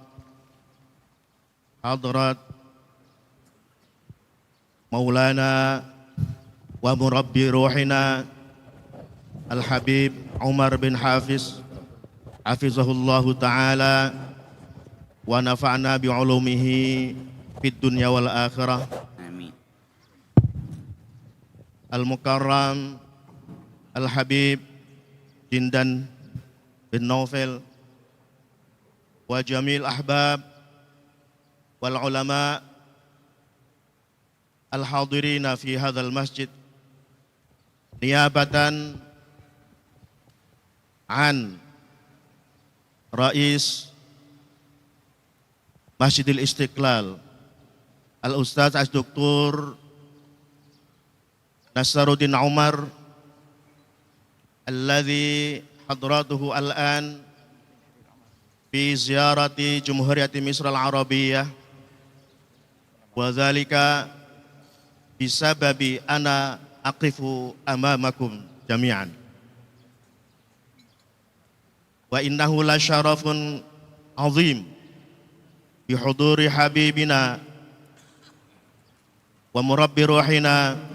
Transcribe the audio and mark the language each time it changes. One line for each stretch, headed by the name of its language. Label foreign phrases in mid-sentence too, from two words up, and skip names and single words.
Arabic: حضرات مولانا ومربي روحنا الحبيب عمر بن حافظ حفظه تعالى ونفعنا بعلومه في الدنيا والآخرة. Amin. Al-Mukarram Al-Habib Jindan bin Naufel wa jamil ahbab wal ulama al-hadirina fi hadzal masjid niyabatan an Rais Masjidil Istiqlal Al-Ustaz As-Doktor Nasaruddin Umar alladhi hadratuhu al-an fi ziyarati Jumhuriyati Misr al-Arabiyyah wa dhalika bisababi ana aqifu amamakum jami'an wa innahu la syarafun azim bihuduri habibina wa murabbi ruhina